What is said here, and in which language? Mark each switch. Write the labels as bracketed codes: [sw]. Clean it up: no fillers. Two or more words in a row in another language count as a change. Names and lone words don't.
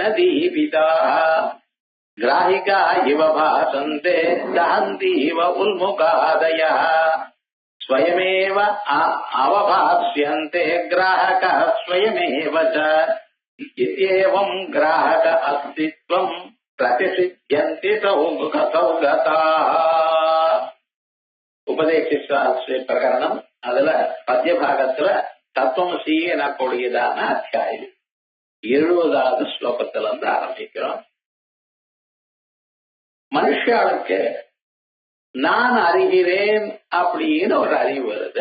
[sa] दीपिताः ग्राहिका इव भासन्ते दहन्तीव उन्मुखादयः स्वयमेव अवभास्यन्ते ग्राहकः स्वयमेव च इत्येवं ग्राहक अस्तित्वं प्रतिसिद्ध्यन्ति सौगताः [ta] உபதேசித்த பிரகரணம். அதுல பத்திய பாகத்துல தத்துவமசி எனக்கூடியதான அத்தியாயம் 70வது ஸ்லோகத்துல இருந்து ஆரம்பிக்கிறோம். மனுஷாளுக்கு நான் அறிகிறேன் அப்படின்னு ஒரு அறிவு வருது.